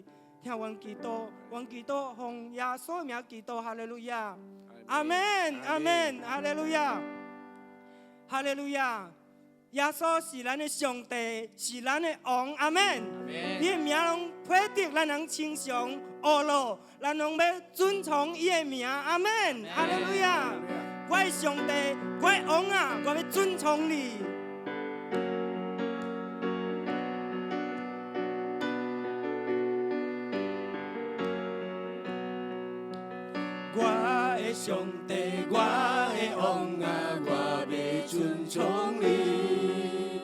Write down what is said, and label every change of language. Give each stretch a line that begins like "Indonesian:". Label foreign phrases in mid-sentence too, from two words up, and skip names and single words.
Min Nan Chinese: 听阮祈祷，奉耶稣的名祈祷，哈利路亚，阿门，阿门，哈利路亚，哈利路亚。耶稣是咱的上帝，是咱的王，阿门。伊的名拢配得咱人称颂阿罗，咱拢要尊崇伊的名，阿门，哈利路亚。我的上帝，我的王啊，我要尊崇你。我的上帝，我的王啊，我要尊崇你。